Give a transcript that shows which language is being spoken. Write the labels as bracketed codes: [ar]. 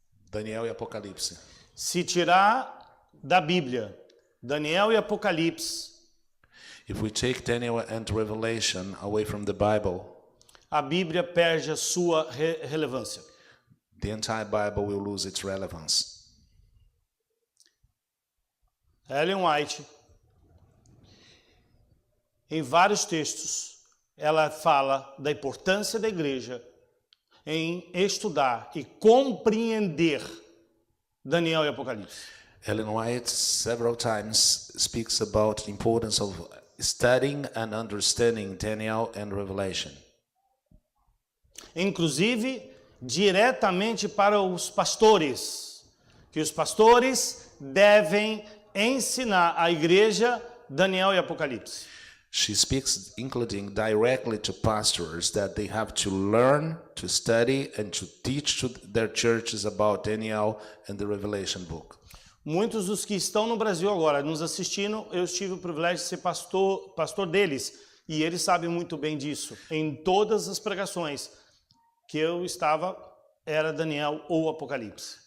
[pt] Daniel e Apocalipse. Se tirar da Bíblia Daniel e Apocalipse, [en] If we take Daniel and Revelation away from the Bible, [pt] a Bíblia perde a sua relevância. [en] the entire Bible will lose its relevance. [pt] Ellen White, em vários textos, ela fala da importância da igreja em estudar e compreender Daniel e Apocalipse. [en] Ellen White several times speaks about the importance of studying and understanding Daniel and Revelation. [pt] Inclusive, diretamente para os pastores, que os pastores devem ensinar à igreja Daniel e Apocalipse. [en] She speaks including directly to pastors that they have to learn, to study, and to teach to their churches about Daniel and the Revelation book. [pt] Muitos dos que estão no Brasil agora nos assistindo, eu tive o privilégio de ser pastor deles, e eles sabem muito bem disso. Em todas as pregações que eu estava, era Daniel ou Apocalipse.